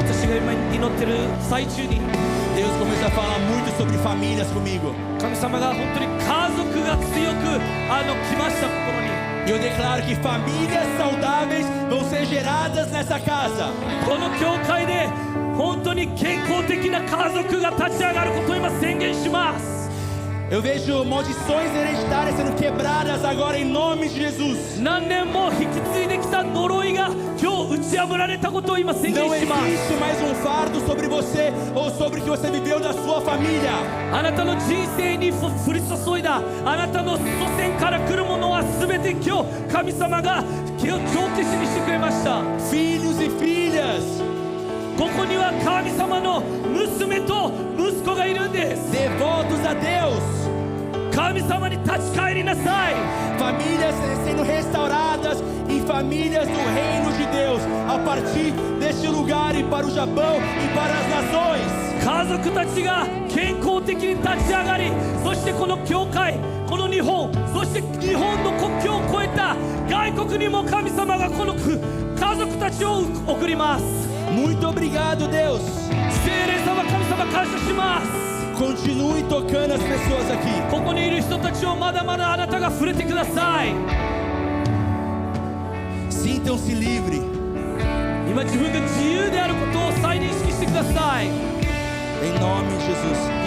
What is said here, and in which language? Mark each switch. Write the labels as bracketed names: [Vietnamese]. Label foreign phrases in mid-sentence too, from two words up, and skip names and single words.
[Japanese] が今祈ってる最中に [Portuguese] Deus começou a falar muito sobre famílias comigo. [Japanese] 神様が本当に家族が強く来ました心に [Portuguese] E eu declaro que famílias saudáveis vão ser geradas nessa casa. [Japanese] この教会で本当に健康的な家族が立ち上がることを今宣言します [Portuguese] Eu vejo maldições hereditárias sendo quebradas agora em nome de Jesus. [Japanese] 何年も引き継いできた呪いが今日打ち破られたことを今宣言 [Portuguese] Não [Japanese] します [Portuguese] existe mais um fardo sobre você ou sobre o que você viveu da sua família. [Japanese] あなたの人生に降り注いだあなたの祖先から来るものは全て今日神様が今日帳消しにしてくれました [Portuguese] Filhos e filhas, [Japanese] ここには神様の娘と息子がいるんです [Portuguese] devotos a Deus. [Japanese] 神様に立ち返りなさい [Portuguese] Famílias sendo restauradas e famílias do reino de Deus a partir deste lugar e para o Japão e para as nações. [Japanese] 家族たちが健康的に立ち上がりそしてこの教会この日本そして日本の国境を越えた外国にも神様がこの家族たちを送ります [Portuguese] Muito obrigado, Deus. [Japanese] 聖霊様神様感謝します [Portuguese] Continue tocando as pessoas aqui. [Japanese] ここにいる人たちをまだまだあなたが触れてください [Portuguese] Sintam-se livres. [Japanese] 今自分が自由であることを再認識してください [Portuguese] Em nome de Jesus.